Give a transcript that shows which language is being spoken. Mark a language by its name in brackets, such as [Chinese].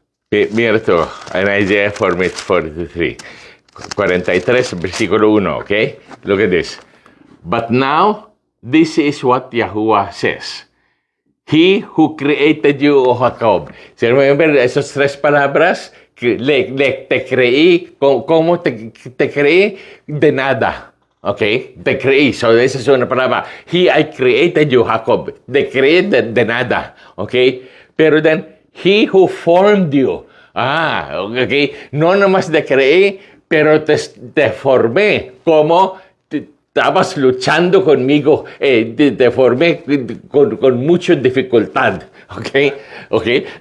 [Spanish] Mira tú, en Isaiah 43, 43, versículo 1, ¿ok? [English] Look at this. But now, this is what Yahuwah says. He who created you, O Jacob. [Spanish] ¿Se remember esas tres palabras? Te creí, ¿cómo te creí? De nada. ¿Ok? Te creí. [English] So, [Spanish] esa es una palabra. [English] I created you, Jacob. [Spanish] Te creí de nada. ¿Ok? Pero [English] then, He who formed you. Ok. [Spanish] No nomás te creí, pero te formé. Como estabas luchando conmigo. Te formé con mucha dificultad. Ok.